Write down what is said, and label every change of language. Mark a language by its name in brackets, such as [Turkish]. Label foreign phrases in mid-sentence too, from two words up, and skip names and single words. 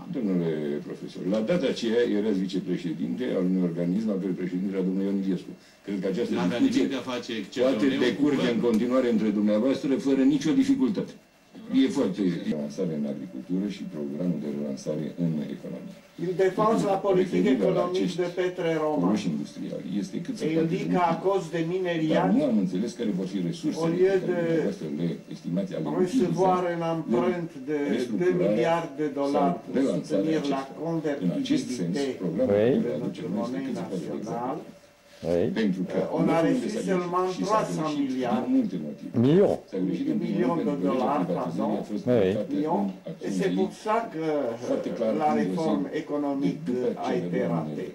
[Romanian] Domnule profesor, la data aceea erați vicepreședinte al unui organism al cărui președinte era domnul Ion Iliescu. Cred că această discuție poate decurge în continuare între dumneavoastră fără nicio dificultate. E foarte relansare în agricultură și programul de relansare în economie. [French] Il défense la politique économique de Petre Roman. Et il dit qu'à cause des minériats, au lieu de recevoir une empreinte de 2 milliards de dollars pour soutenir la convertibilité de notre monnaie nationale, on a reçu seulement 300 millions de dollars, pardon, millions, et c'est pour ça que la réforme économique a été ratée.